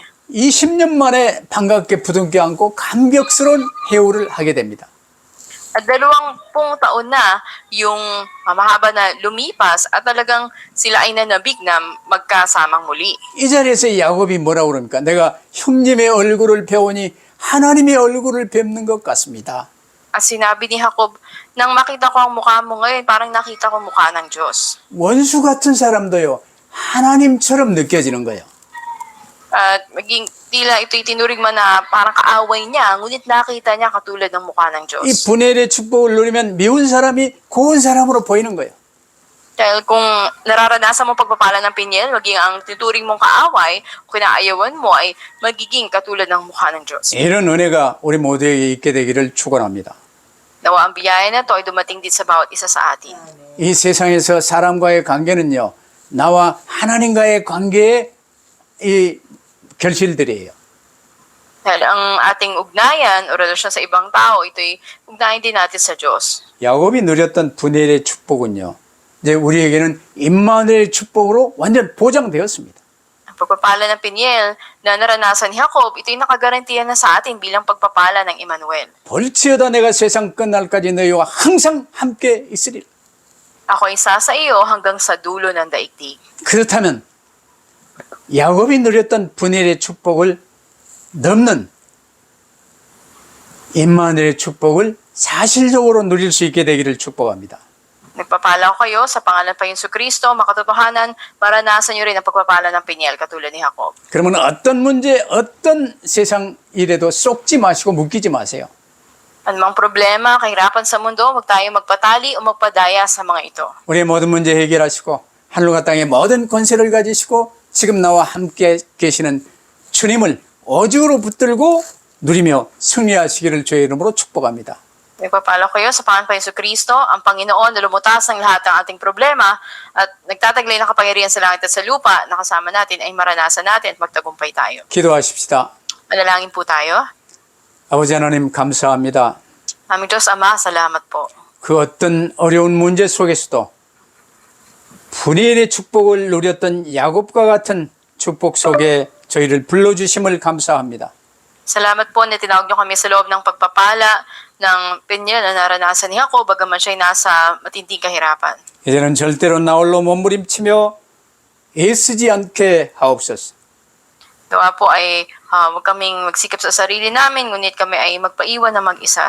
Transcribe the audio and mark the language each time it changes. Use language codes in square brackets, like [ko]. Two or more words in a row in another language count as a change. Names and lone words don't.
[ko] 20년 만에 반갑게 부둥켜 안고 감격스러운 해오를 하게 됩니다. [tl] At 20 taon na yung mahaba na lumipas at talagang sila ay nanabig na magkasamang muli. [ko] 이 자리에서 야곱이 뭐라고 그럽니까? 내가 형님의 얼굴을 배우니 하나님의 얼굴을 뵙는 것 같습니다. [tl] At sinabi ni Jacob, nang makita ko ang mukha mo ngayon, parang nakita ko mukha ng Diyos. [ko] 원수 같은 사람도요. 하나님처럼 느껴지는 거예요. [tl] At maging tila ito'y tinuring man na parang kaaway niya, ngunit nakita niya katulad ng mukha ng Diyos. [ko] 이 분해의 축복을 누리면 미운 사람이 고운 사람으로 보이는 거예요. [tl] Dahil kung nararanasan mo pagpapala ng Peniel, maging ang tinuring mong kaaway o kinaayawan mo ay magiging katulad ng mukha ng Diyos. [ko] 이런 은혜가 우리 모두에게 있게 되기를 축원합니다. [tl] Nawa ang biyaya na ito ay dumating din sa bawat isa sa atin. [ko] 이 세상에서 사람과의 관계는요. 나와 하나님과의 관계의 이 결실들이에요. [tl] Dahil ang ating ugnayan o relasyon sa ibang tao, ito'y ugnayan din natin sa Diyos. [ko] 야곱이 누렸던 분해의 축복은요. 이제 우리에게는 임마누엘의 축복으로 완전 보장되었습니다. [tl] Ang pagpapala ng Peniel na naranasan ni Jacob, ito'y nakagarantiya na sa atin bilang pagpapala ng Emmanuel. [ko] 볼지어다 내가 세상 끝날까지 너희와 항상 함께 있으리라. [tl] Ako ay isa sa iyo hanggang sa dulo ng daigdig. [ko] 그렇다면 야곱이 누렸던 분해의 축복을 넘는 임마누엘의 축복을 사실적으로 누릴 수 있게 되기를 축복합니다. [tl] Nagpapala ko kayo sa pangalan pa Yesu Kristo, makatotohanan, maranasan niyo rin ang pagpapala ng Peniel katulad ni Jacob. [ko] 그러면 어떤 문제, 어떤 세상 일에도 쏙지 마시고 묶이지 마세요. [tl] Anumang problema, kahirapan sa mundo, huwag tayo magpatali o magpadaya sa mga ito. [ko] 우리의 모든 문제 해결하시고 하늘과 땅의 모든 권세를 가지시고 지금 나와 함께 계시는 주님을 오직으로 붙들고 누리며 승리하시기를 주의 이름으로 축복합니다. [tl] Nagpapala ko kayo sa pangalan pa Yesu Kristo, ang Panginoon na lumutas ng lahat ng ating problema at nagtataglay ng kapangyarihan sa langit at sa lupa na kasama natin ay maranasan natin at magtagumpay tayo. [ko] 기도하십시다. [tl] Manalangin po tayo. [ko] 아버지 하나님 감사합니다. [tl] Aming Diyos Ama, salamat po. [ko] 그 어떤 어려운 문제 속에서도 분이엘의 축복을 누렸던 야곱과 같은 축복 속에 저희를 불러주심을 감사합니다. [tl] Salamat po na tinawag niyo kami sa loob ng pagpapala ng Peniel na naranasan ni Jacob bagaman siya'y nasa matinding kahirapan. [ko] 이제는 절대로 나홀로 몸부림치며 애쓰지 않게 하옵소서. [tl] Gawa po ay huwag kaming magsikap sa sarili namin, ngunit kami ay magpaiwan na mag-isa.